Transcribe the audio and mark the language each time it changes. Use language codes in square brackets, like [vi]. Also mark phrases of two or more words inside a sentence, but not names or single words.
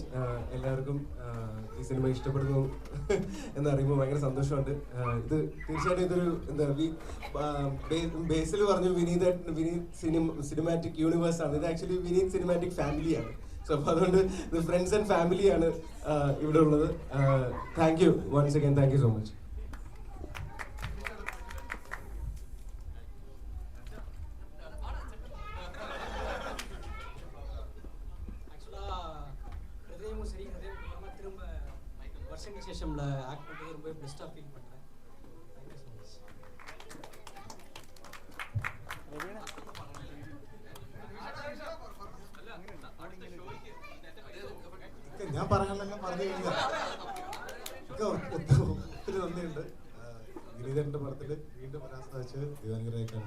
[ml] എല്ലാവർക്കും ഈ സിനിമ ഇഷ്ടപ്പെടുന്നു എന്നറിയുമ്പോൾ ഭയങ്കര സന്തോഷമുണ്ട്. ഇത് തീർച്ചയായിട്ടും ഇതൊരു എന്താ ബേസിൽ പറഞ്ഞു വിനീത് [en] cinematic universe [ml] ആണ്. ഇത് ആക്ച്വലി വിനീത് [en] cinematic family. [ml] സോ അപ്പോൾ അതുകൊണ്ട് ഇത് [en] friends and family [ml] ഇവിടെ ഉള്ളത്. [en] Thank you once again. Thank you so much. [ta] வருஷம் ஆக்ட் பண்ணுறது ரொம்ப பெஸ்ட்டாக ஃபீல் பண்ணுறேன். [ml] ഞാൻ പറയാനെല്ലാം പറഞ്ഞു കഴിഞ്ഞാൽ ഒത്തിരി നന്ദിയുണ്ട്. ഗിരിധരന്റെ പടത്തിൽ വീണ്ടും വരാൻ സാധിച്ചത് ദിവാങ്കരേക്കാണ്.